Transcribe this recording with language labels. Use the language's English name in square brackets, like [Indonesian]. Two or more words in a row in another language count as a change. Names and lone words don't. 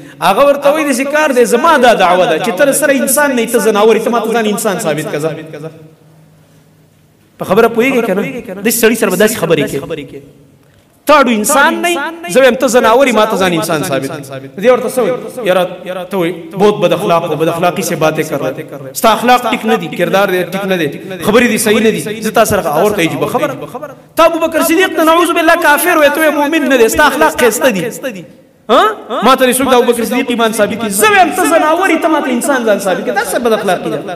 [Pashto] هغه ورته وایي داسې کار دی زما دا دعوه ده چې ته سره انسان نه یې ته ځناور یې ته ما ته ځان انسان ثابت کړه. په خبره پوهېږې که نه؟ داسې سړي سره به داسې خبرې کوي. تاړو انسان نه زه وایم ته ځناور یې ما ته ځان انسان ثابت. دې ورته څه وایي یاره ته وایي [Urdu] بہت بد اخلاق بد اخلاقی سے باتیں کر رہے [Pashto] ستا اخلاق ټیک نه دي کردار دې ټیک نه دی خبرې دې صحیح نه دي. زه تا سره اور ته عجیبه خبره ته ابوبکر صدیق ته نعوذ بالله کافر وایې ته مؤمن نه دی ستا اخلاق ښایسته دي. ما ته څوک د ابوبکر صدیق ایمان ثابت کړي. زه وایم ته ځناور یې ته ما ته انسان ځان ثابت کړي. دا څه بد اخلاقي ده؟